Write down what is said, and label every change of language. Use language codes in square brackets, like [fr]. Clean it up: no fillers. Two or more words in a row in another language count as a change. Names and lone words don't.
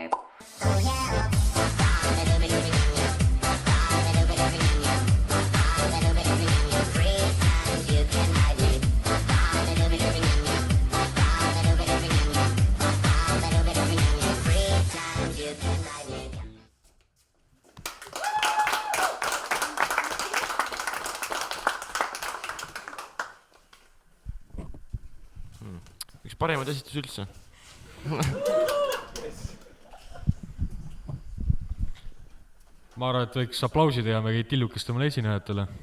[en] Oh, yeah. Free times you can hide me. Free times you can hide me. [et] Üks paremaid esitusi üldse. Ma arvan, et võiks aplausi teha meie tillukestele esinejatele.